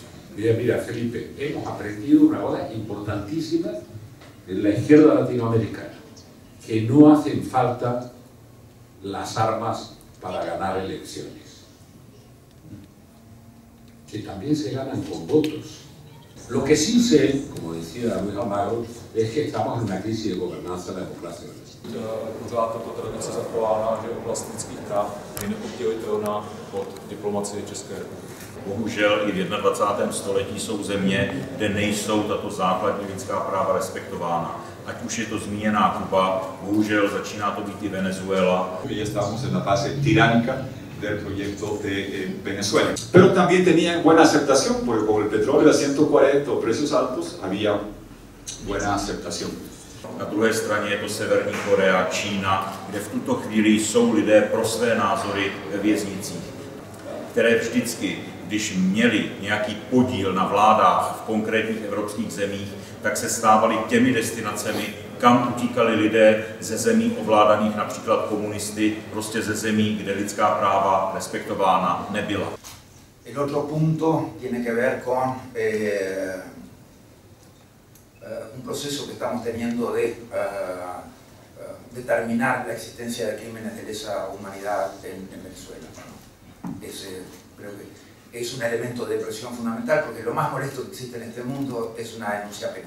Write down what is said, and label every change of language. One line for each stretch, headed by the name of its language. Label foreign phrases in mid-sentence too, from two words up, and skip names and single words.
Spanish: Mira, Felipe, hemos aprendido una cosa importantísima en la izquierda latinoamericana, que no hacen falta las armas para ganar elecciones, que también se ganan con votos. Lo que sí sé, como decía Luis Almagro, es que estamos en una crisis de gobernanza de la democracia.
Czech: Pořád tato tradice zachována, že oblast lidských práv je neoddělitelná od diplomacie České republiky. Bohužel i v 21. století jsou země, kde nejsou tato základní lidská práva respektována. Ať už je to zmíněná Kuba, bohužel začíná to být i Venezuela.
Spanish: Ya estamos en la fase tiránica del proyecto de Venezuela. Pero también tenían buena aceptación, porque con el petróleo a 140 o precios altos había buena aceptación.
Czech: Na druhé straně je to Severní Korea, Čína, kde v tuto chvíli jsou lidé pro své názory ve věznicích, které vždycky, když měli nějaký podíl na vládách v konkrétních evropských zemích, tak se stávaly těmi destinacemi, kam utíkali lidé ze zemí ovládaných například komunisty, prostě ze zemí, kde lidská práva respektována nebyla.
Spanish: El otro punto tiene que ver con un proceso que estamos teniendo de determinar la existencia de crímenes de lesa humanidad en Venezuela. Creo que es un elemento de presión fundamental, porque lo más molesto que existe en este mundo es una denuncia penal.